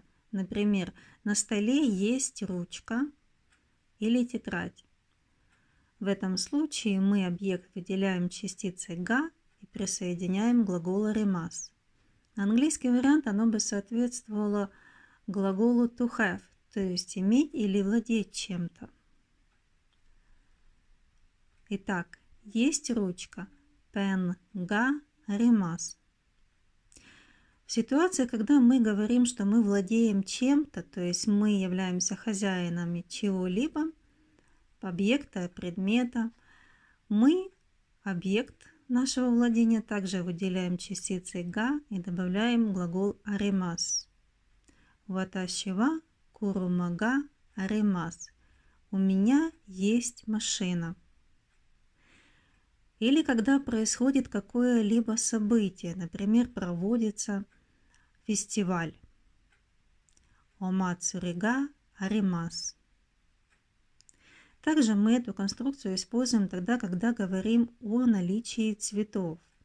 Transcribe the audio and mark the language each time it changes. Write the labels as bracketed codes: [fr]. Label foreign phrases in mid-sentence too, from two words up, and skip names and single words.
[ru] Например, на столе есть ручка или тетрадь. В этом случае мы объект выделяем частицей га и присоединяем глагол аримас. Английский вариант оно бы соответствовало глаголу [en] to have, [ru] то есть иметь или владеть чем-то. Итак, есть ручка pen [ja] があります. [ru] В ситуации, когда мы говорим, что мы владеем чем-то, то есть мы являемся хозяинами чего-либо, объекта, предмета, мы объект нашего владения также выделяем частицей га и добавляем глагол аримас. [ja] 私は車があります. [ru] У меня есть машина. Или когда происходит какое-либо событие, например, проводится фестиваль. [ja] お祭りがあります. [ru] Также мы эту конструкцию используем тогда, когда говорим о наличии цветов.